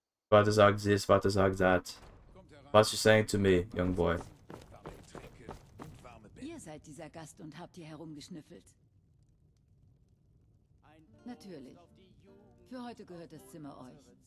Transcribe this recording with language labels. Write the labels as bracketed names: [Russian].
[German] Vater sagt [English] this, [German] Vater sagt [English] that. What's you saying to me, young boy? [German] Ihr seid dieser Gast und habt hier herumgeschnüffelt. Natürlich. Für heute gehört das Zimmer euch.